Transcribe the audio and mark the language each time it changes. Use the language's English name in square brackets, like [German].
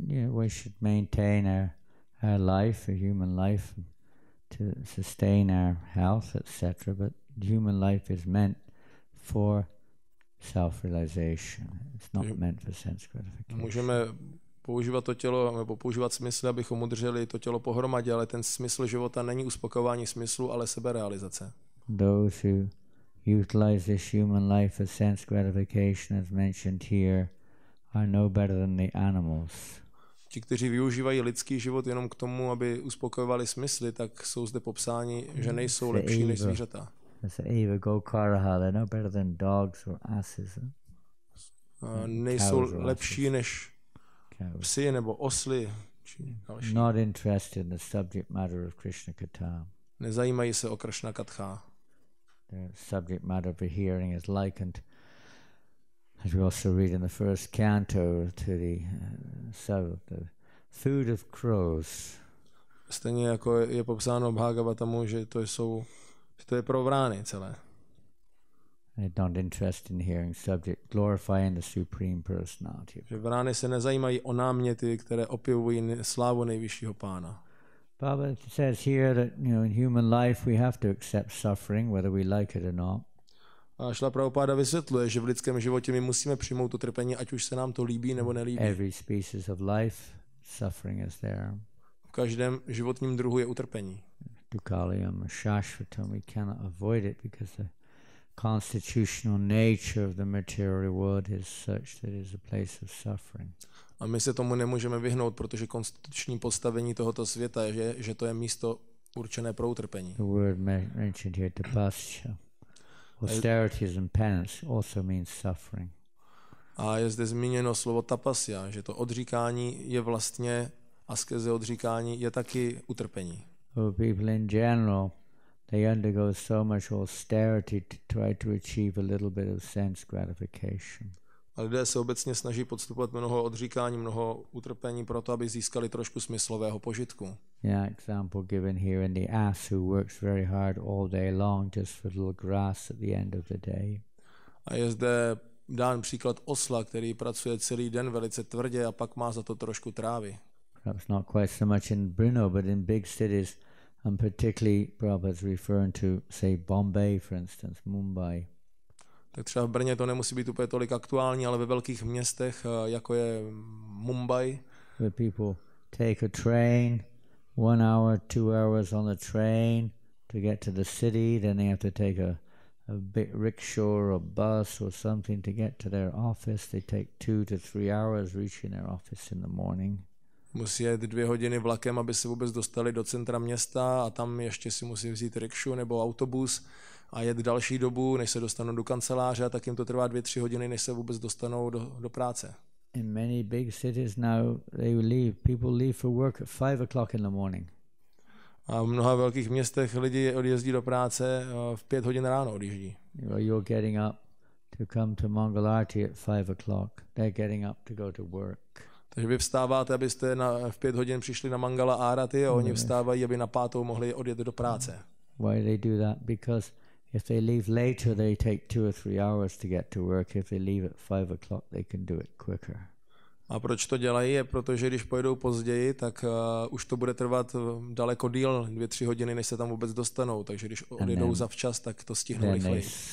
[English] We should maintain our life, a human life, to sustain our health, etc. But human life is meant for self-realization. It's not meant for sense gratification. [Czech] Můžeme používat to tělo, nebo používat smysly, abychom udrželi to tělo pohromadě, ale ten smysl života není uspokojování smyslu, ale seberealizace. [English] Those who utilize this human life for sense gratification, as mentioned here, are no better than the animals. [Czech] ti, kteří využívají lidský život jenom k tomu, aby uspokojovali smysly, tak jsou zde popsáni, že nejsou lepší než zvířata. [English] They're no better than dogs or asses. [Czech] Nejsou lepší než psy nebo osly. [English] Not interested in the subject matter of Krishna Katha. [Czech] Nezajímají se o Krishna Katha. [English] The subject matter of the hearing is likened, as we also read in the first canto, to the food of crows. [Czech] Stejně jako je popsáno v Bhagavatamu, že to je pro vrány celé. [English] They're not interested in hearing subject glorifying the supreme personality. [Czech] Že vrány se nezajímají o náměty, které opěvují slávu nejvyššího pána. [English] Baba says here that in human life we have to accept suffering whether we like it or not. [Czech] A Šrila Prabhupáda vysvětluje, že v lidském životě my musíme přijmout to trpení, ať už se nám to líbí nebo nelíbí. [English] Every species of life, suffering is there. [Czech] V každém životním druhu je utrpení. [Sanskrit] Dukkhalayam shashvatam, [English] we cannot avoid it because the constitutional nature of the material world is such that it is a place of suffering. [Czech] A my se tomu nemůžeme vyhnout, protože konstituční postavení tohoto světa je, že to je místo určené pro utrpení. [English] The word mentioned here, tapasya, austerities and penance, also means suffering. [Czech] A je zde zmíněno slovo tapasya, že to odříkání je vlastně, askeze odříkání je taky utrpení. [English] People in general, they undergo so much austerity to try to achieve a little bit of sense gratification. [Czech] A lidé se obecně snaží podstupovat mnoho odříkání, mnoho utrpení proto, aby získali trošku smyslového požitku. [English] Yeah, example given here in the ass who works very hard all day long just for a little grass at the end of the day. [Czech] A je zde dán příklad osla, který pracuje celý den velice tvrdě a pak má za to trošku trávy. [English] Perhaps not quite so much in Brno, but in big cities, and particularly Prabhupada's referring to, say, Bombay, for instance, Mumbai. [Czech] Tak třeba v Brně to nemusí být úplně tolik aktuální, ale ve velkých městech, jako je Mumbai, [English] where people take a train, 1 hour, 2 hours on the train to get to the city, then they have to take a big rickshaw or a bus or something to get to their office. They take 2 to 3 hours reaching their office in the morning. [Czech] Musí jet 2 hodiny vlakem, aby se vůbec dostali do centra města a tam ještě si musí vzít rikšu nebo autobus a jet další dobu, než se dostanou do kanceláře, a tak jim to trvá 2-3 hodiny, než se vůbec dostanou do práce. [English] In many big cities now, people leave for work at 5 o'clock in the morning. [Czech] A v mnoha velkých městech lidi odjezdí do práce v 5 hodin ráno odjíždí. [English] You're getting up to come to Mangalarti at 5 o'clock. They're getting up to go to work. [Czech] Takže vy vstáváte, abyste v 5 hodin přišli na Mangala Arati a oni vstávají, aby na 5. mohli odjet do práce. [English] Why they do that? Because if they leave later, they take 2 or 3 hours to get to work. If they leave at 5 o'clock, they can do it quicker. [Czech] A proč to dělají? Je protože když pojedou později, tak už to bude trvat daleko díl, 2-3 hodiny, než se tam vůbec dostanou. Takže když odjedou zavčas, tak to stihnou rychleji.